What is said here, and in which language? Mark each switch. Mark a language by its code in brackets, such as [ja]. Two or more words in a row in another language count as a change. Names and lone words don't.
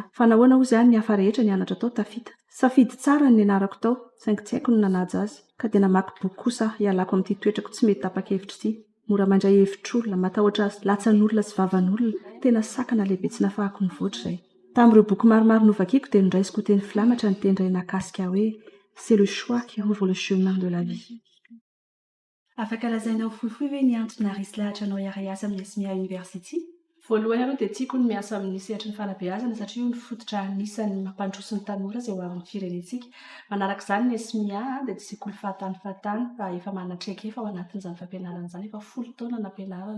[mg] Fa nahoana hozy any ny hafa rehetra nianatra tao tafita. Safidy tsara ny nianarako tao, saingy tsy haiko no nanaja azy. Ka dia namaky boky kosa hialako amin'ity toetrako tsy mety tapa-kevitra ity. mora mandray hevitr'olona matahotra latsan'olona sy vavan'olona tena sakana lehibe tsy nafahako nivoatra izay tamin'ireo boky maromaro novakiako dia nondraisiko teny filamatra ny teny iray nakasika hoe [fr] c'est le choix qui ouvre le chemin de la vie. [mg] Afaka lazainao fohifohy hoe ny antony naharesy lahatra anao hiara hiasa amin'ny SMIA University? Voalohany aloha dia tiako ny miasa amin'ny sehatry ny fanabeazana satria io ny fototra anisan'ny mampandroso ny tanora izay ho amin'ny firenentsika. Manaraka izany ny SMIA dia tsy sekoly fahatany fa efa manatreka efa ao anatin'izany fampianarana izany efa 10 taona nampianarana.